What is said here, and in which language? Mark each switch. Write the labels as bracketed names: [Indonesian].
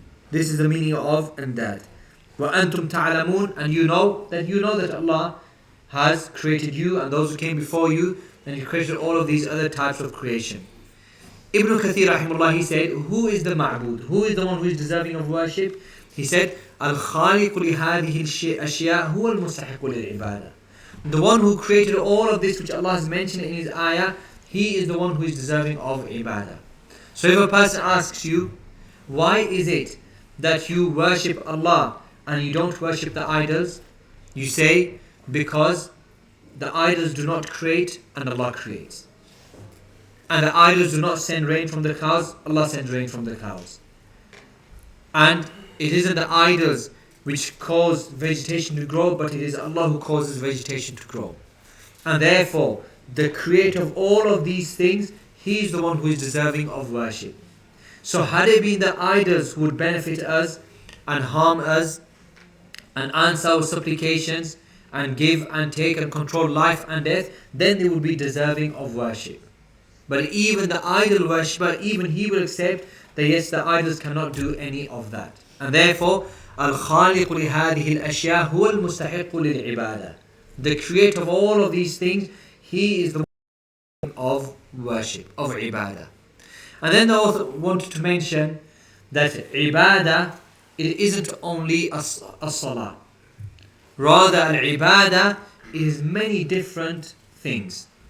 [English] This is the meaning of andad. [Arabic] وَأَنْتُمْ تَعْلَمُونَ. [English] And you know that Allah has created you and those who came before you, and He created all of these other types of creation. Ibn Kathir rahimahullah, he said, who is the ma'bud? Who is the one who is deserving of worship? He said, [Arabic] الخالق لهذه الأشياء هو المستحق للعبادة. [English] The one who created all of this which Allah has mentioned in His ayah, He is the one who is deserving of ibadah. So if a person asks you, why is it that you worship Allah and you don't worship the idols? You say, because the idols do not create and Allah creates. And the idols do not send rain from the clouds, Allah sends rain from the clouds. And it isn't the idols which cause vegetation to grow, but it is Allah who causes vegetation to grow. And therefore, the creator of all of these things, He is the one who is deserving of worship. So had it been the idols who would benefit us and harm us and answer our supplications and give and take and control life and death, then they would be deserving of worship. But even the idol worshipper, even he will accept that yes, the idols cannot do any of that. And therefore, [Arabic] الخالق لهذه الأشياء هو المستحق للعبادة. [English] The creator of all of these things, he is the one of worship, of ibadah. And then the author wanted to mention that ibadah, it isn't only a salah. Rather, al-ibadah is many different things.